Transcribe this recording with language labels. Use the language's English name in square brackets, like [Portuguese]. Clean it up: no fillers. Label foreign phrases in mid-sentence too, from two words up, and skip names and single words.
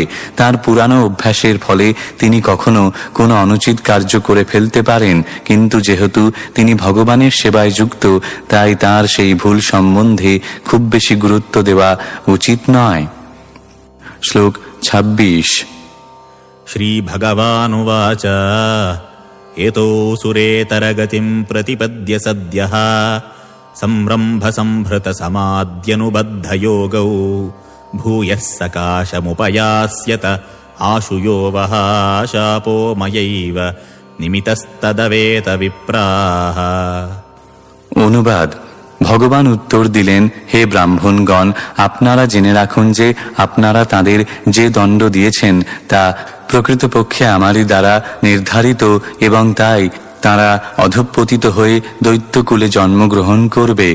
[Bangla] তার পুরানো অভ্যাসের ফলে তিনি কখনো কোনো অনুচিত কার্য করে ফেলতে পারেন, কিন্তু যেহেতু তিনি ভগবানের সেবায় যুক্ত, তাই তার সেই ভুল সম্বন্ধে খুব বেশি গুরুত্ব দেওয়া উচিত নয়। শ্লোক 26। [Sanskrit] श्रीभगवानुवाच एतोऽसुरेतरगतिम् प्रतिपद्य सद्यः संरम्भसम्भृतसमाद्यनुबद्धयोगौ भूयः सकाशमुपयास्यत आशुयो वः शापो मयैव निमितस्तदवेत विप्राः। [Bangla] অনুবাদ। ভগবান উত্তর দিলেন, হে ব্রাহ্মণগণ, আপনারা জেনে রাখুন যে আপনারা তাদের যে দণ্ড দিয়েছেন তা প্রকৃতপক্ষে আমারই দ্বারা নির্ধারিত এবং তাই তারা অধঃপতিত হয়ে দৈত্যকুলে জন্মগ্রহণ করবে।